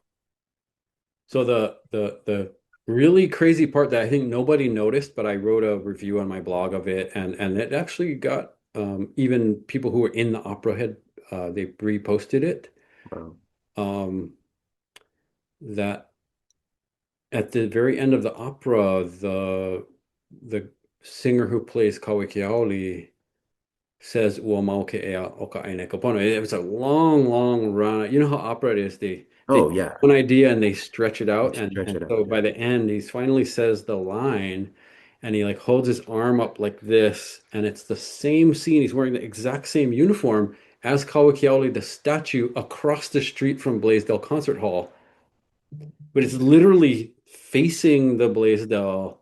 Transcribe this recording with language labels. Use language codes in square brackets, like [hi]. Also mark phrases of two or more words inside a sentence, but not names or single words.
[en] so the really crazy part that I think nobody noticed, but I wrote a review on my blog of it, and it actually got even people who were in the opera had they reposted it. Wow. Um, that at the very end of the opera, the singer who plays Kawikiaoli says [haw] "Ua mau ke ea o ka aina kapono." [en] It was a long run. You know how opera it is. They Oh, take yeah. one idea and they stretch it out, Stretch and it out. so Yeah. by the end, he finally says the line, and he like holds his arm up like this, and it's the same scene. He's wearing the exact same uniform as Kawikiaoli, the statue across the street from Blaisdell Concert Hall, but it's literally facing the Blaisdell.